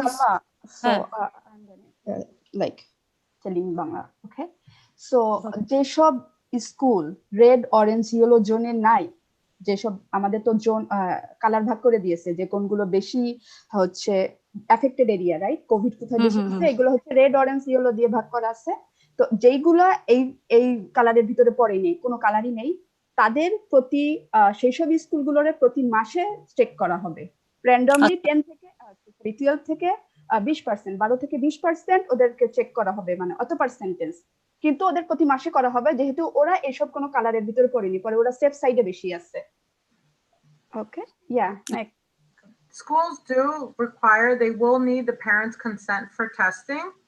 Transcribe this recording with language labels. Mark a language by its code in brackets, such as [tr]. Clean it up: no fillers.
[en] Salma, so I'm gonna like telling Bangla, okay? So [bn] যেসব school red, orange, yellow জোনে নাই যেসব আমাদের তো জোন কালার ভাগ করে দিয়েছে যে কোনগুলো বেশি হচ্ছে এফেক্টেড এরিয়া, রাইট? কোভিড কোথায় বেশি হচ্ছে, এগুলো হচ্ছে রেড, অরেঞ্জ, ইয়েলো দিয়ে ভাগ করা আছে। তো যেইগুলো এই এই কালারের ভিতরে পড়েই নেই, কোনো কালারই নেই, তাদের প্রতি সেই সব স্কুলগুলোর প্রতি মাসে চেক করা হবে র্যান্ডমলি। 12 থেকে 20%, 12 থেকে 20% ওদেরকে চেক করা হবে, মানে অত পার্সেন্টেজ, কিন্তু ওদের প্রতি মাসে করা হবে, যেহেতু ওরা এসব কোনো কালারের ভিতরে পড়েনি, পরে ওরা সেফ সাইডে বেশি আছে। ওকে, ইয়া, next. [en] Schools do require, they will need the parents' consent for testing.